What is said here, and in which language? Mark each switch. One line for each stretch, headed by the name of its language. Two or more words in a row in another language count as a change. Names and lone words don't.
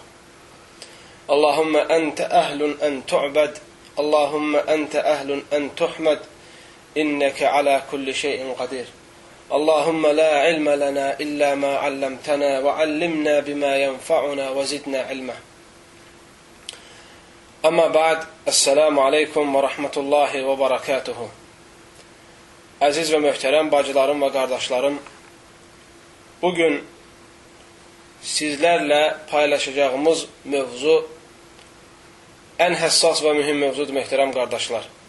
Arabic: اللهم أنت أهل أن تعبد، اللهم أنت أهل أن تحمد، إنك على كل شيء قدير. اللهم لا علم لنا إلا ما علمتنا وعلمنا بما ينفعنا وزدنا علما. أما بعد، السلام عليكم ورحمة الله وبركاته.
Azerbaijani: Əziz və möhtərəm bacılarım və qardaşlarım, bugün sizlərlə paylaşacağımız mövzu ən həssas və mühüm mövzudur, möhtərəm qardaşlar.